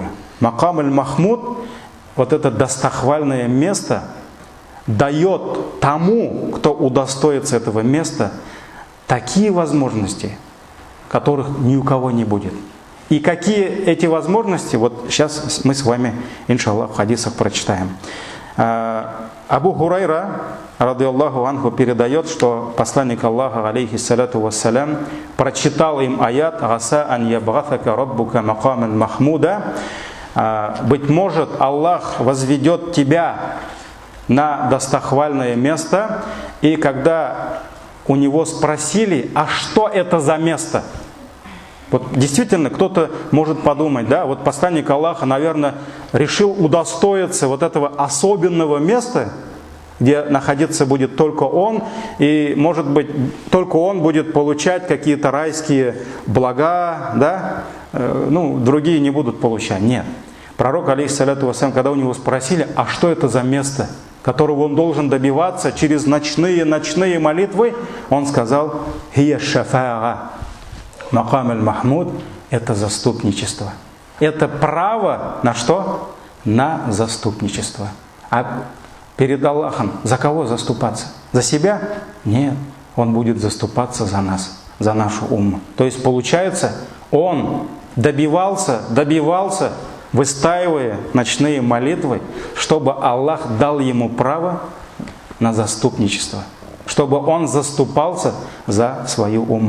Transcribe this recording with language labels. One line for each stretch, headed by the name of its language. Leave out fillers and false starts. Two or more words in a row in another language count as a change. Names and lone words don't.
Arabic: مقام المحمود,
Russian: вот это достохвальное место, дает тому, кто удостоится этого места, такие возможности, которых ни у кого не будет. И какие эти возможности, вот сейчас мы с вами, иншаллах, в хадисах прочитаем. Абу Хурайра,
Arabic: رضي الله عنه,
Russian: передает, что посланник Аллаха,
Arabic: عليه الصلاة والسلام,
Russian: прочитал им аят
Arabic: «عسى أن يبعثك ربك مقاما محمودا».
Russian: Быть может, Аллах возведет тебя на достохвальное место. И когда у него спросили, а что это за место? Вот действительно, кто-то может подумать, да, вот посланник Аллаха, наверное, решил удостоиться вот этого особенного места, где находиться будет только он, и, может быть, только он будет получать какие-то райские блага, да, другие не будут получать. Нет. Пророк,
Arabic: عليه الصلاة والسلام,
Russian: когда у него спросили, а что это за место, которого он должен добиваться через ночные молитвы, он сказал:
Arabic: «هي شفاعة». مقام المحمود
Russian: – это заступничество. Это право на что? На заступничество. А перед Аллахом за кого заступаться? За себя? Нет. Он будет заступаться за нас, за нашу умму. То есть получается, он добивался, выстаивая ночные молитвы, чтобы Аллах дал ему право на заступничество, чтобы он заступался за свою умму.